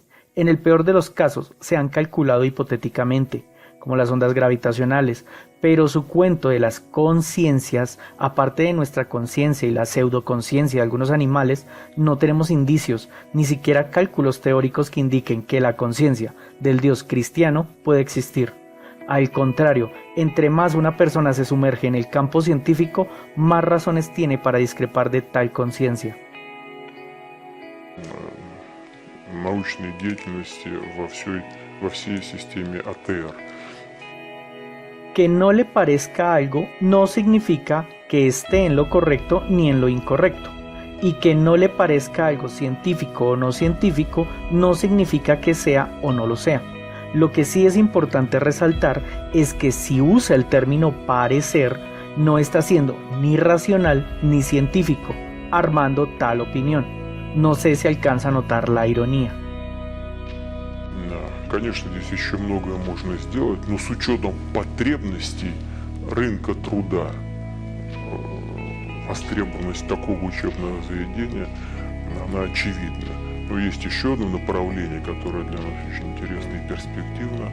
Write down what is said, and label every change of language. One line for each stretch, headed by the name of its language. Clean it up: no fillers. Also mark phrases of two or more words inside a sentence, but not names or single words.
Spanish: En el peor de los casos se han calculado hipotéticamente, como las ondas gravitacionales, pero su cuento de las conciencias, aparte de nuestra conciencia y la pseudoconsciencia de algunos animales, no tenemos indicios, ni siquiera cálculos teóricos que indiquen que la conciencia del Dios cristiano puede existir. Al contrario, entre más una persona se sumerge en el campo científico, más razones tiene para discrepar de tal conciencia.
Russian: Научной деятельности во всей системе АТР.
Spanish: Que no le parezca algo no significa que esté en lo correcto ni en lo incorrecto. Y que no le parezca algo científico o no científico no significa que sea o no lo sea. Lo que sí es importante resaltar es que si usa el término parecer, no está siendo ni racional ni científico, armando tal opinión. No sé si alcanza a notar la ironía.
Russian: Конечно, здесь еще многое можно сделать, но с учетом потребностей рынка труда, востребованность такого учебного заведения, она очевидна. Но есть еще одно направление, которое для нас очень интересно и перспективно.